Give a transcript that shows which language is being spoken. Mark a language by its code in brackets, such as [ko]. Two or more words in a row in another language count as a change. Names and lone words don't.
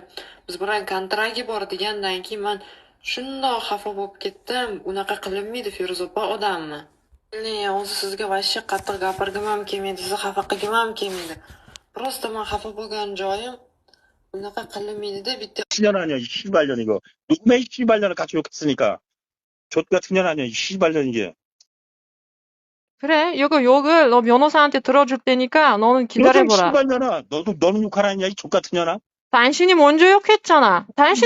[uz] Biz bilan kontrakt bor degandan keyin men shundoq xafa bo'lib ketdim. Unaqa qilinmaydi Feruza opa odammi? O'zi sizga vashsha qattiq gapirgim ham kelmaydi, sizni xafa qilgim ham kelmaydi. Просто men xafa bo'lgan joyim unaqa qilinmaydi-da bitta. [ko] 10년 아니야, 18년 이거. 누구의 18년을 같이 욕했으니까. 족 같은 년 아니야, 18년 이게. 그래, 이거 욕을 너 변호사한테 들어줄 테니까 너는 기다려보라. 18년아, 너는 욕하라냐, 이 족 같은 년아? 당신이 먼저 욕했잖아. 당신이